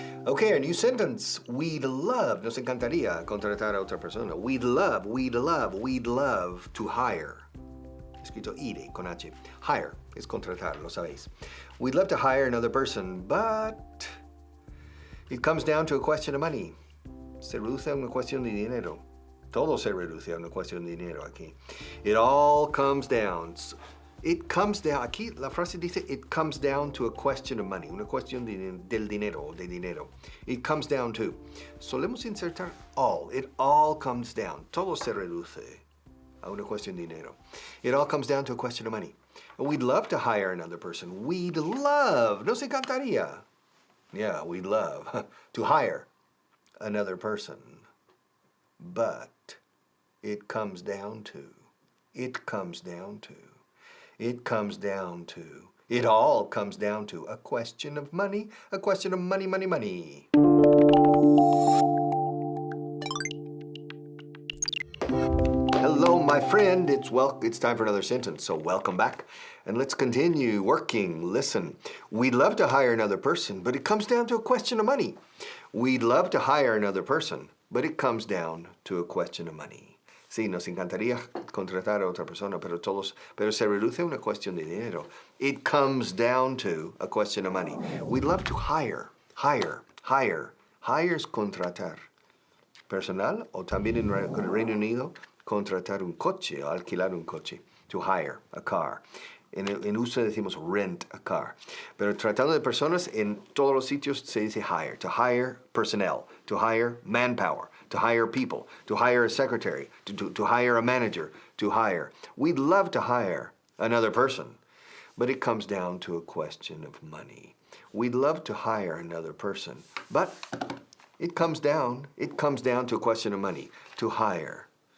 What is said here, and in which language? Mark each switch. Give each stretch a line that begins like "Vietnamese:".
English: Okay, our new sentence. We'd love,
Spanish: nos encantaría contratar a otra persona.
English: We'd love to hire.
Spanish: Escrito ire con H. Hire es contratar, lo sabéis.
English: We'd love to hire another person, but it comes down to a question of money.
Spanish: Se reduce a una cuestión de dinero. Todo se reduce a una cuestión de dinero aquí.
English: It all comes down. It comes down,
Spanish: aquí la frase dice,
English: it comes down to a question of money,
Spanish: una cuestión del dinero o de dinero.
English: It comes down to.
Spanish: Solemos insertar
English: all. It all comes down.
Spanish: Todo se reduce a una cuestión de dinero.
English: It all comes down to a question of money. And we'd love to hire another person. We'd love,
Spanish: nos encantaría.
English: Yeah, we'd love to hire another person. But it comes down to. It comes down to. It comes down to, it all comes down to a question of money, a question of money, money, money. Hello, my friend. It's time for another sentence, so welcome back. And let's continue working. Listen, we'd love to hire another person, but it comes down to a question of money. We'd love to hire another person, but it comes down to a question of money.
Spanish: Sí, nos encantaría contratar a otra persona, pero se reduce a una cuestión de dinero.
English: It comes down to a question of money. We'd love to hire. Hire
Spanish: es contratar. Personal, o también en el Reino Unido, contratar un coche o alquilar un coche.
English: To hire a car.
Spanish: En uso decimos
English: rent a car.
Spanish: Pero tratando de personas, en todos los sitios se dice hire.
English: To hire personnel. To hire manpower. To hire people. To hire a secretary. To hire a manager. To hire. We'd love to hire another person, but it comes down to a question of money. We'd love to hire another person, but it comes down to a question of money, to hire.